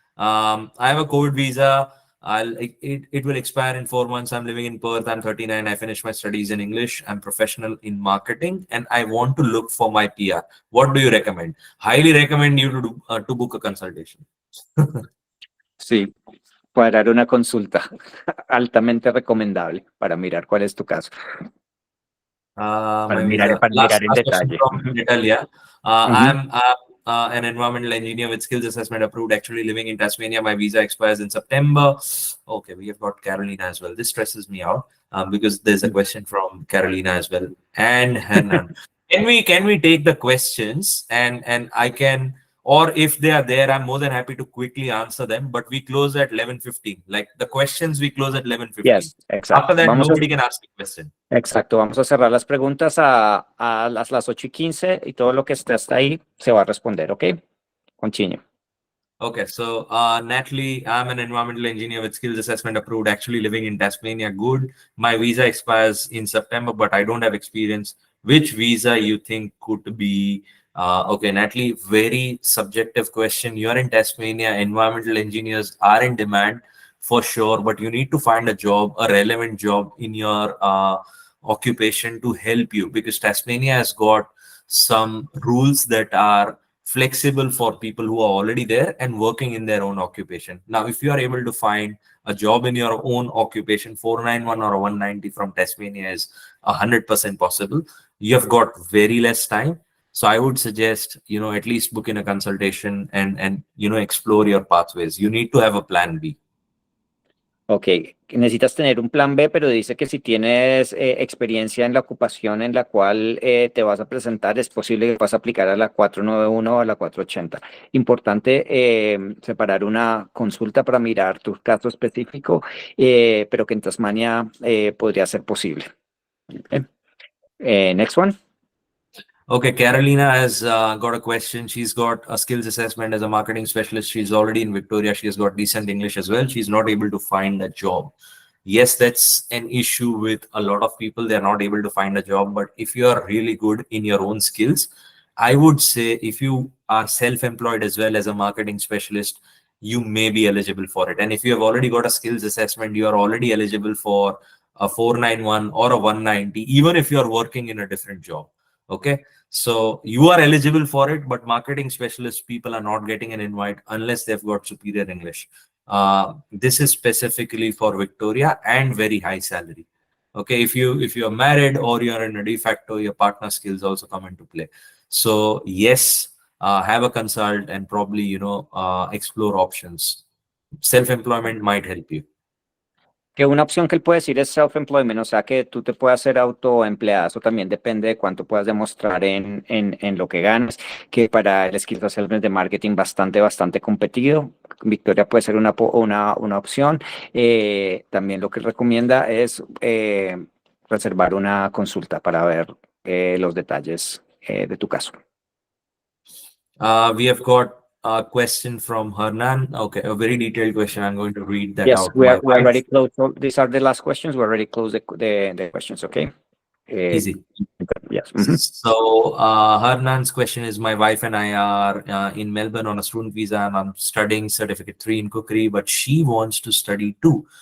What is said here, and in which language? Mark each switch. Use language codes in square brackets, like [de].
[en] I have a COVID visa. It will expire in 4 months. I'm living in Perth. I'm 39. I finished my studies in English. I'm professional in marketing, and I want to look for my PR. What do you recommend? Highly recommend you to book a consultation. [es] Sí, cuadrar una consulta altamente recomendable para mirar cuál es tu caso. Para mirar en detalle. [en] From Natalia. I'm an environmental engineer with skills assessment approved, actually living in Tasmania. My visa expires in September. Okay, we have got Carolina as well. This stresses me out because there's a question from Carolina as well and Hanan. Can we take the questions and I can, or if they are there, I'm more than happy to quickly answer them, but we close at 11:15. Like the questions we close at 11:15. [es] Yes, exacto. [en] After that, nobody can ask a question. [es] Exacto, vamos a cerrar las preguntas a las 8:15 y todo lo que esté hasta ahí se va a responder, ¿ok? [en] Continue. Okay, so Natalie, I'm an environmental engineer with skills assessment approved, actually living in Tasmania. Good. My visa expires in September, but I don't have experience. Which visa you think could be okay, Natalie, very subjective question. You're in Tasmania. Environmental engineers are in demand for sure, but you need to find a job, a relevant job in your occupation to help you, because Tasmania has got some rules that are flexible for people who are already there and working in their own occupation. Now, if you are able to find a job in your own occupation, 491 or 190 from Tasmania is 100% possible. You have got very less time. So I would suggest, at least book in a consultation and explore your pathways. You need to have a plan B. [es] Ok, necesitas tener un plan B, pero dice que si tienes experiencia en la ocupación en la cual te vas a presentar, es posible que vas a aplicar a la 491 o a la 480. Importante separar una consulta para mirar tu caso específico, pero que en Tasmania podría ser posible. [en] Okay. Next one. Okay, Carolina has got a question. She's got a skills assessment as a marketing specialist. She's already in Victoria. She has got decent English as well. She's not able to find a job. Yes, that's an issue with a lot of people. They're not able to find a job. But if you are really good in your own skills, I would say if you are self-employed as well as a marketing specialist, you may be eligible for it. And if you have already got a skills assessment, you are already eligible for a 491 or a 190, even if you are working in a different job. Okay, so you are eligible for it, but marketing specialist people are not getting an invite unless they've got superior English. This is specifically for Victoria and very high salary. Okay, if you are married or you are in a de facto, your partner skills also come into play. So yes, have a consult and probably explore options. Self-employment might help you. [es] Que una opción que él puede decir es self-employment, o sea que tú te puedas hacer autoempleado, eso también depende de cuánto puedas demostrar en lo que ganas, que para el Skills Assessment de Marketing bastante competido. Victoria puede ser una opción. También lo que él recomienda es reservar una consulta para ver los detalles de tu caso. [en] We have got a question from Hernan. Okay, a very detailed question. I'm going to read that Yes, out. we already closed. So these are the last questions. We already closed the questions. Okay. Easy. Yes. So Hernan's question is, my wife and I are in Melbourne on a student visa, and I'm studying certificate 3 in cookery, but she wants to study 2.